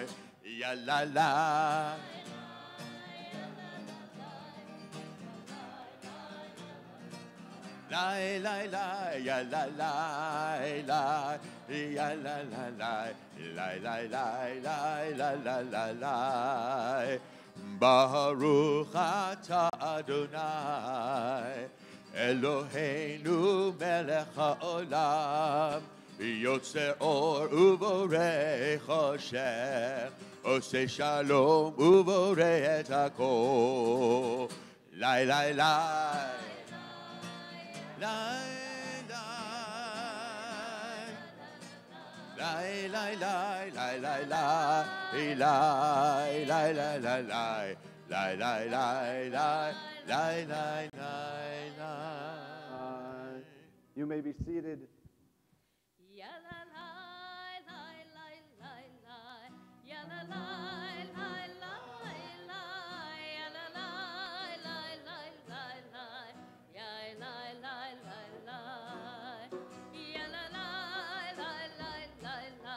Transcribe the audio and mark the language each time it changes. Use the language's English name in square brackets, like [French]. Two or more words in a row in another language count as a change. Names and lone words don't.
[Hebrew] Ya la la. La la la ya la la la ya la la la la la la la la la la ברוך אתה אדוני אלוהינו מלך העולם יוצר אור ובורא חושך עושה שלום ובורא את הכל La la la La la la la la la la la la la la la la la la la. [English] You may be seated. Ya la la la la la la. Ya la la la la la. Ya la la la la la la. Ya la la la la. Ya la la la la la la.